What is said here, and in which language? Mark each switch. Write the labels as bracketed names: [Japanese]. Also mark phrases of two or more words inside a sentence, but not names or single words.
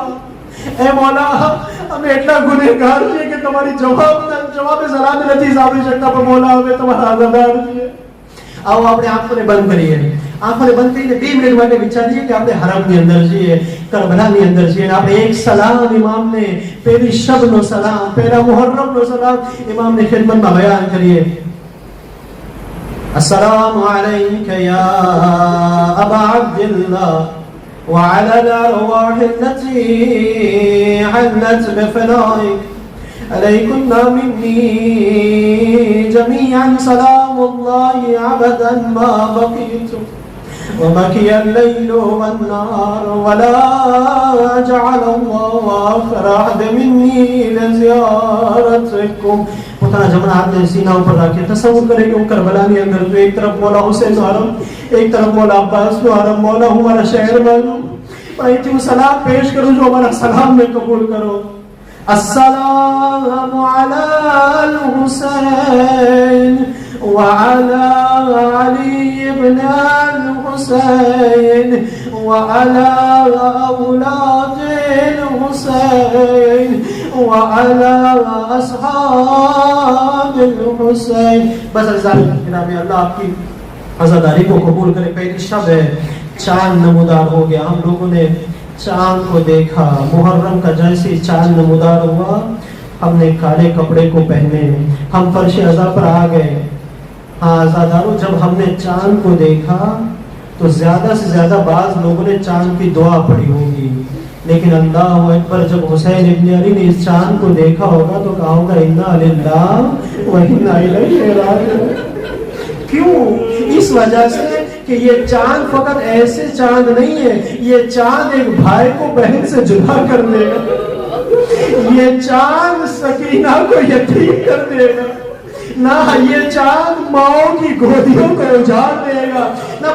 [Gujarati] એ મૌલા અમે એટલા ગુનેગાર છીએ કે તમારી જવાબે સલામ નથી સાંભળી શકતા, પણ મૌલા અમે તમારા આઝાદાર છીએ। આવો આપણે આંખોને બંધ કરીએ, આંખોને બંધ કરીને 2 મિનિટ માટે વિચારીએ કે આપણે હરમની અંદર છીએ, કરબલાની અંદર છીએ, અને આપણે એક સલામ ઇમામને, પહેલી શબનો સલામ, પહેલા મુહર્રમનો સલામ ઇમામની ખિદમતમાં બયાન કરીએ। [Arabic] السلام عليك يا أبا عبد الله وعلى الأرواح التي حلت بفنائك عليكن مني جميعا سلام الله أبدا ما بقيت وبقي الليل والنهار ولا جعل الله آخر عهد مني لزيارتكم। [Gujarati] પોતાના જમણા હાથને સીના ઉપર રાખી તસવ્વુર કરે કે હું કરબલાની અંદર છું, એક તરફ મૌલા હુસૈનનો હરમ, એક તરફ મૌલા અબ્બાસનો હરમ, મૌલા હું મારા શહેરમાં છું, પણ અહીંથી હું સલામ પેશ કરું છું, અમારા સલામને કબૂલ કરો। [Arabic] السلام على الحسين وعلى علي بن الحسين وعلى أولاد الحسين وعلى أصحاب الحسين। [Hindi] बस अल्लाह आपकी आज़ादारी को कबूल करे। पहली शब है, चांद नमूदार हो गया, हम लोगों ने चांद को देखा, मुहर्रम का जैसे चांद नमूदार हुआ हमने काले कपड़े को पहने, हम फर्श अज़ा पर आ गए। हाँ आज़ादारों, जब हमने चांद को देखा तो ज्यादा से ज्यादा बाज लोगों ने चांद की दुआ पढ़ी होगी, लेकिन [Arabic] الله أكبر, [Hindi] जब हुसैन इब्न अली ने इस चांद को देखा होगा तो कहा होगा [Arabic] إنا لله وإنا إليه راجعون. [Hindi] क्यों? इस वजह से कि ये चांद फकत ऐसे चांद नहीं है, ये चांद एक भाई को बहन से जुदा कर देगा, ये चांद सकीना को यतीम कर देगा, ना ये चांद माओ की गोदियों को उजाड़ देगा ना।